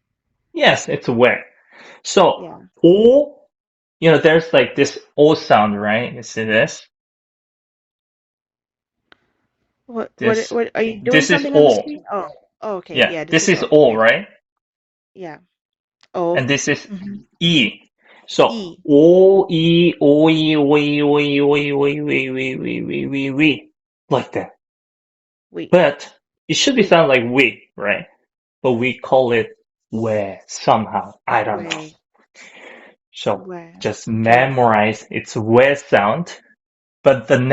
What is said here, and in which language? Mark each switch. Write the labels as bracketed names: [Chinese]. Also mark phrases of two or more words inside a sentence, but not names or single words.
[English] Yes, it's where. So, Yeah. O, there's like this O sound, right? You see this? This, What are you doing this is something on the O. screen? Oh. Oh, okay. Yeah, Yeah, this this is is O. O, Yeah. right? Yeah. O. And this is Mm-hmm. E. So, E. O, E, O, E, O, E, O, E, O, E, O, E, we, like that. We. But it should be sound like we, right? But we call it where somehow. I don't know. Way. So Where. just Okay. memorize its where sound. But the